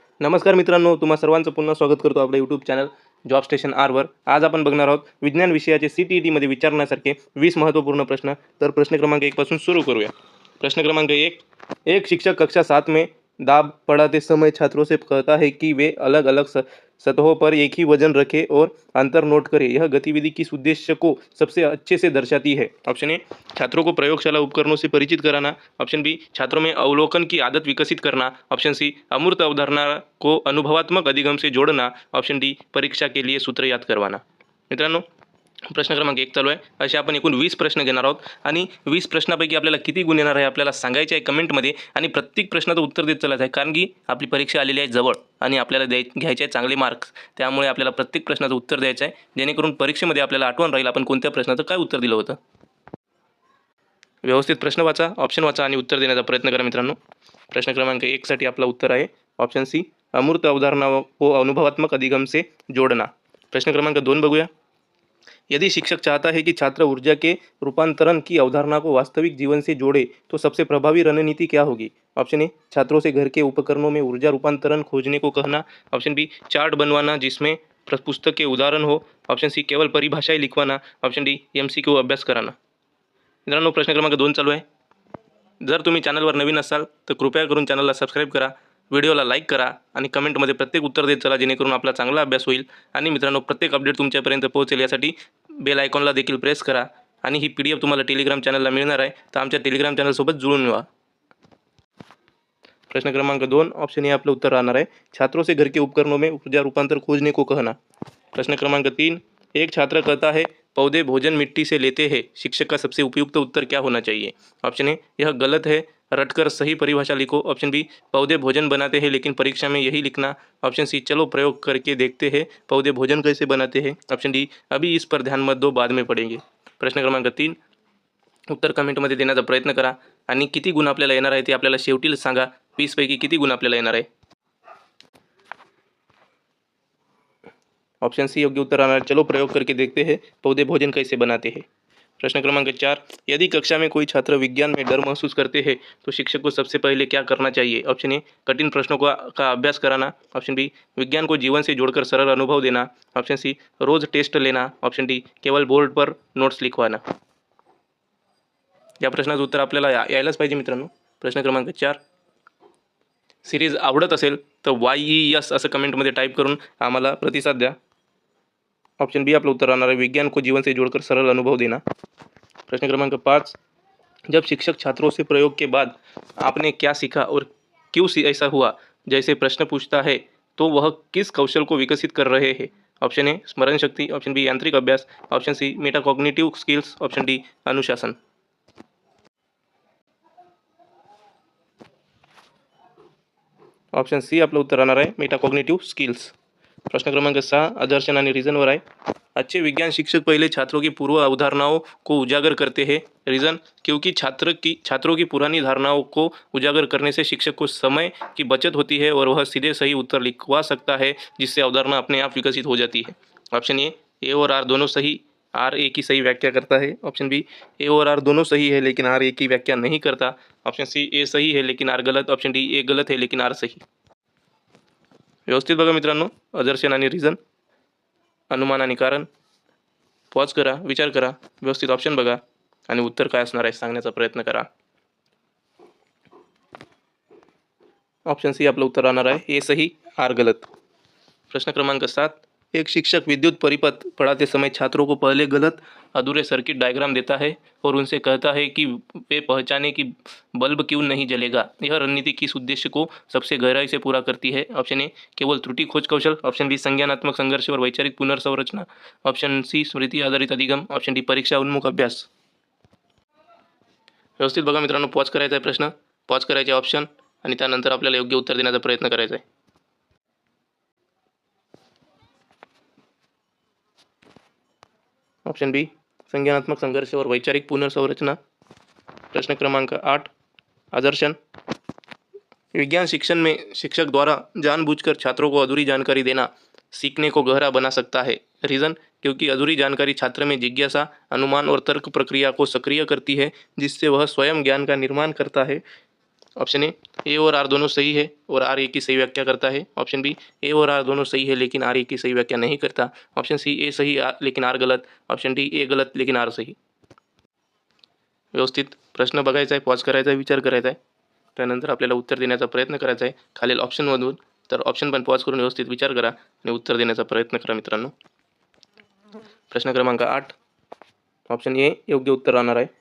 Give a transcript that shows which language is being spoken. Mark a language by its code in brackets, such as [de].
[mr] नमस्कार मित्रांनो, तुम्हा सर्वांचं पुन्हा स्वागत करतो आपल्या यूट्यूब चॅनल जॉब स्टेशन आरवर. आज आपण बघणार आहोत विज्ञान विषयाचे CTETमध्ये विचारण्यासारखे 20 महत्त्वपूर्ण प्रश्न. तर प्रश्न क्रमांक 1 पासून सुरू करूया. प्रश्न क्रमांक 1. [hi] एक शिक्षक कक्षा 7 में दाब पढ़ाते समय छात्रों से कहता है कि वे अलग अलग सतहों पर एक ही वजन रखें और अंतर नोट करें. यह गतिविधि किस उद्देश्य को सबसे अच्छे से दर्शाती है? ऑप्शन ए, छात्रों को प्रयोगशाला उपकरणों से परिचित कराना. ऑप्शन बी, छात्रों में अवलोकन की आदत विकसित करना. ऑप्शन सी, अमूर्त अवधारणा को अनुभवात्मक अधिगम से जोड़ना. ऑप्शन डी, परीक्षा के लिए सूत्र याद करवाना. [mr] मित्रांनो, प्रश्न क्रमांक 1 चालू आहे. असे आपण एकूण 20 प्रश्न घेणार आहोत आणि 20 प्रश्नापैकी आपल्याला किती गुण येणार आहे आपल्याला सांगायचे आहे कमेंटमध्ये. आणि प्रत्येक प्रश्नाचं उत्तर देत चालायचं आहे, कारण की आपली परीक्षा आलेली आहे जवळ आणि आपल्याला घ्यायचे आहे चांगले मार्क्स. त्यामुळे आपल्याला प्रत्येक प्रश्नाचं उत्तर द्यायचं आहे, जेणेकरून परीक्षेमध्ये आपल्याला आठवण राहील आपण कोणत्या प्रश्नाचं काय उत्तर दिलं होतं. व्यवस्थित प्रश्न वाचा, ऑप्शन वाचा आणि उत्तर देण्याचा प्रयत्न करा मित्रांनो. प्रश्न क्रमांक 1 साठी आपलं उत्तर आहे ऑप्शन सी, [hi] अमूर्त अवधारणा को अनुभवात्मक अधिगम से जोड़ना. [mr] प्रश्न क्रमांक 2 बघूया. [hi] यदि शिक्षक चाहता है कि छात्र ऊर्जा के रूपांतरण की अवधारणा को वास्तविक जीवन से जोड़े तो सबसे प्रभावी रणनीति क्या होगी? ऑप्शन ए, छात्रों से घर के उपकरणों में ऊर्जा रूपांतरण खोजने को कहना. ऑप्शन बी, चार्ट बनवाना जिसमें पुस्तक के उदाहरण हो. ऑप्शन सी, केवल परिभाषाएं लिखवाना. ऑप्शन डी, MCQ अभ्यास कराना. [mr] मित्रांनो, प्रश्न क्रमांक 2 चालू आहे. जर तुम्ही चॅनलवर नवीन असाल तर कृपया करून चॅनलला सबस्क्राईब करा, व्हिडिओला लाईक करा आणि कमेंटमध्ये प्रत्येक उत्तर देत चला, जेणेकरून आपला चांगला अभ्यास होईल. आणि मित्रांनो, प्रत्येक अपडेट तुमच्यापर्यंत पोहोचेल यासाठी बेल आयकॉनला देखील प्रेस करा. आणि ही PDF तुम्हाला टेलिग्राम चॅनलला मिळणार आहे, तर आमच्या टेलिग्राम चॅनलसोबत जुळून व्हा. प्रश्न क्रमांक 2 ऑप्शन ए आपलं उत्तर राहणार आहे, [hi] छात्रों से घर के उपकरणों में ऊर्जा रूपांतर खोजने को कहना. प्रश्न क्रमांक 3, एक छात्र कहता है पौधे भोजन मिट्टी से लेते हैं, शिक्षक का सबसे उपयुक्त उत्तर क्या होना चाहिए? ऑप्शन ए, यह गलत है, रटकर सही परिभाषा लिखो. ऑप्शन बी, पौधे भोजन बनाते हैं लेकिन परीक्षा में यही लिखना. ऑप्शन सी, चलो प्रयोग करके देखते हैं पौधे भोजन कैसे बनाते हैं. ऑप्शन डी, अभी इस पर ध्यान मत दो, बाद में पढ़ेंगे. [mr] प्रश्न क्रमांक 3 उत्तर कमेंटमध्ये देण्याचा प्रयत्न करा आणि किती गुण आपल्याला येणार आहे ते आपल्याला शेवटी सांगा. 20 पैकी किती गुण आपल्याला येणार आहे? ऑप्शन सी योग्य उत्तर राहणार, [hi] चलो प्रयोग करके देखते हैं पौधे भोजन कैसे बनाते हैं. प्रश्न क्रमांक 4, यदि कक्षा में कोई छात्र विज्ञान में डर महसूस करते हैं तो शिक्षक को सबसे पहले क्या करना चाहिए? ऑप्शन ए, कठिन प्रश्नों का अभ्यास कराना. ऑप्शन बी, विज्ञान को जीवन से जोड़कर सरल अनुभव देना. ऑप्शन सी, रोज टेस्ट लेना. ऑप्शन डी, केवल बोर्ड पर नोट्स लिखवाना. [mr] या प्रश्नाचं उत्तर आपल्याला यायलाच पाहिजे मित्रांनो. प्रश्न क्रमांक 4, सिरीज आवडत असेल तर YES असं कमेंटमध्ये टाईप करून आम्हाला प्रतिसाद द्या. ऑप्शन बी आपलं उत्तर राहणार आहे, [hi] विज्ञान को जीवन से जोड़कर सरल अनुभव देना. प्रश्न क्रमांक 5, जब शिक्षक छात्रों से प्रयोग के बाद आपने क्या सीखा और क्यों ऐसा हुआ जैसे प्रश्न पूछता है तो वह किस कौशल को विकसित कर रहे हैं? ऑप्शन ए, स्मरण शक्ति. ऑप्शन बी, यांत्रिक अभ्यास. Option C, metacognitive skills. Option D, अनुशासन. [mr] ऑप्शन सी आपलं उत्तर राहणार आहे, मेटाकॉग्निटिव्ह स्किल्स. प्रश्न क्रमांक 6 आदर्शन आणि रीजनवर आहे. [hi] अच्छे विज्ञान शिक्षक पहले छात्रों की पूर्व अवधारणाओं को उजागर करते हैं. रीज़न, क्योंकि छात्रों की पुरानी धारणाओं को उजागर करने से शिक्षक को समय की बचत होती है और वह सीधे सही उत्तर लिखवा सकता है, जिससे अवधारणा अपने आप विकसित हो जाती है. ऑप्शन ए और आर दोनों सही, आर ए की सही व्याख्या करता है. ऑप्शन बी, ए और आर दोनों सही है लेकिन आर ए की व्याख्या नहीं करता. ऑप्शन सी, ए सही है लेकिन आर गलत. ऑप्शन डी, ए गलत है लेकिन आर सही. [mr] व्यवस्थित बघा मित्रांनो, आदर्शन आणि रिझन, अनुमान आणि कारण. पॉज करा, विचार करा, व्यवस्थित ऑप्शन बघा आणि उत्तर काय असणार आहे सांगण्याचा प्रयत्न करा. ऑप्शन सी आपलं उत्तर राहणार आहे, [hi] ए सही, आर गलत. प्रश्न क्रमांक 7, एक शिक्षक विद्युत परिपथ पढ़ाते समय छात्रों को पहले गलत अधूरे सर्किट डायग्राम देता है और उनसे कहता है कि वे पहचाने कि बल्ब क्यों नहीं जलेगा. यह रणनीति किस उद्देश्य को सबसे गहराई से पूरा करती है? ऑप्शन ए, केवल त्रुटि खोज कौशल. ऑप्शन बी, संज्ञानात्मक संघर्ष और वैचारिक पुनर्संरचना. ऑप्शन सी, स्मृति आधारित अधिगम. ऑप्शन डी, परीक्षा उन्मुख अभ्यास. [mr] व्यवस्थित बघा मित्रांनो, पॉज करायचा आहे प्रश्न, पॉज करायचे ऑप्शन आणि त्यानंतर आपल्याला योग्य उत्तर देण्याचा प्रयत्न करायचा आहे. [hi] ऑप्शन बी, संज्ञानात्मक संघर्ष और वैचारिक पुनर्संरचना. प्रश्न क्रमांक 8, आदर्शन. विज्ञान शिक्षण में शिक्षक द्वारा जानबूझकर छात्रों को अधूरी जानकारी देना सीखने को गहरा बना सकता है. रीज़न, क्योंकि अधूरी जानकारी छात्र में जिज्ञासा, अनुमान और तर्क प्रक्रिया को सक्रिय करती है, जिससे वह स्वयं ज्ञान का निर्माण करता है. ऑप्शन ए, ए और आर दोनों सही है और आर ए की सही व्याख्या करता है। ऑप्शन बी, ए और आर दोनों सही है लेकिन आर ए की सही व्याख्या नहीं करता। ऑप्शन सी, ए सही लेकिन आर गलत। ऑप्शन डी, ए गलत लेकिन आर सही। [mr] व्यवस्थित प्रश्न बघायचा आहे, पॉज करायचा आहे, विचार करायचा आहे, त्यानंतर आपल्याला उत्तर देण्याचा प्रयत्न करायचा आहे खालील ऑप्शनमधून. तर ऑप्शन पण पॉज करून व्यवस्थित विचार करा आणि उत्तर देण्याचा प्रयत्न करा मित्रांनो. प्रश्न क्रमांक 8, ऑप्शन ए योग्य उत्तर राहणार आहे.